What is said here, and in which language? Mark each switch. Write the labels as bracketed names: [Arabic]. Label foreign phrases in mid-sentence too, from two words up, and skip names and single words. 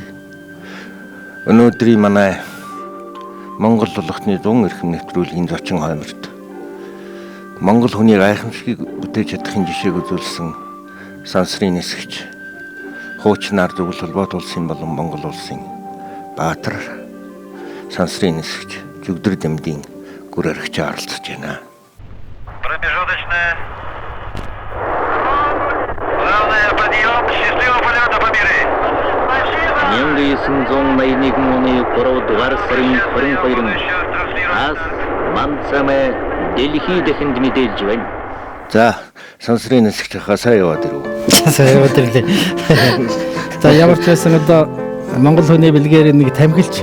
[Mongolian] Өнөөдрийн манай Монгол тулгатны зүүн эрхэм нэвтрүүлгийн зочин хойморт Монгол хүний гайхамшигыг бүтээж чадахын жишээг үзүүлсэн сансрын нисгч хуучнаар зөвлөл холбоот улсын болон Монгол улсын баатар сансрын нисгч Жүгдэр Дэмдийн гүр аригч оролцож байна. [Russian] Промежуточная. Главное подъем, счастливого полета по миру. [Mongolian] 1981 оны 3 дугаар сарын 22-нд ас манцамэ Дэлхий дэхэнд мэдээлж байна. За, сансрын нисгч хасаа яваад ирв. Сайн яваад ирлээ. За ямар ч байсан одоо Монгол хүний бэлгээр нэг тамхилч